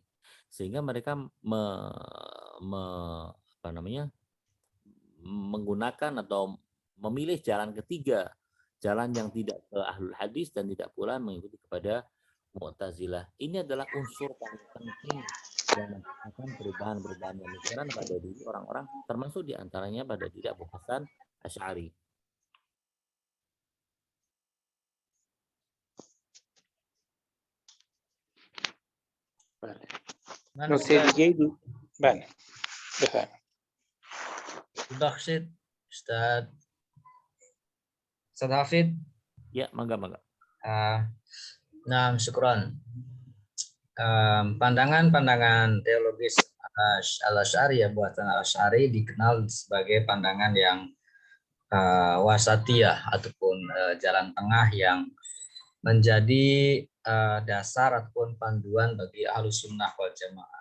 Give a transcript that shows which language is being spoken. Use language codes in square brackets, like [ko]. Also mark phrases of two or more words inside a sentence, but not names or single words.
[id] Sehingga mereka menggunakan atau memilih jalan ketiga, jalan yang tidak ke Ahlul Hadis dan tidak pula mengikuti kepada Mu'tazilah. Ini adalah unsur paling penting yang menciptakan perubahan-perubahan pemikiran pada diri orang-orang, termasuk diantaranya pada diri Abu Hasan Asy'ari. [fa] نکته دیگه بله بفرمایید. [id] Ustaz Hafid. Ya, mangga. Nah, syukran. Pandangan-pandangan teologis Al-Asy'ari, buatan Al-Asy'ari dikenal sebagai pandangan yang wasatiyah ataupun jalan tengah yang menjadi dasar ataupun panduan bagi Ahlus Sunnah wal Jamaah.